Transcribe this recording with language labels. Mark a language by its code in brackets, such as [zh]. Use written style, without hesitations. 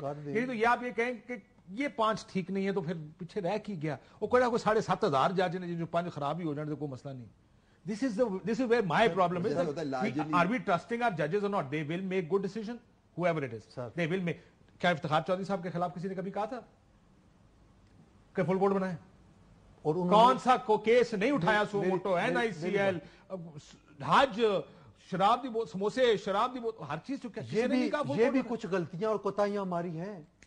[ur] تو یہ آپ یہ کہیں کہ یہ 5 ٹھیک نہیں ہے تو پھر پیچھے رہ کی گیا, اور کوئی 7,500 جج نے جو 5 خراب ہی ہو جانے تو کوئی مسئلہ نہیں. [en] This is where my problem is. Are we trusting our judges or not? They will make good decision, whoever it is. They will make. [ur] کیا افتخار چودھری صاحب کے خلاف کسی نے کبھی کہا تھا کہ فل کورٹ بنائے؟ اور کون سا کیس نہیں اٹھایا سو موٹو, NICL, حج, [pa] شراب دی بوتل, [ur] سموسے, شراب دی بوتل, ہر چیز. یہ بھی کچھ غلطیاں اور کوتاہیاں ہماری ہیں.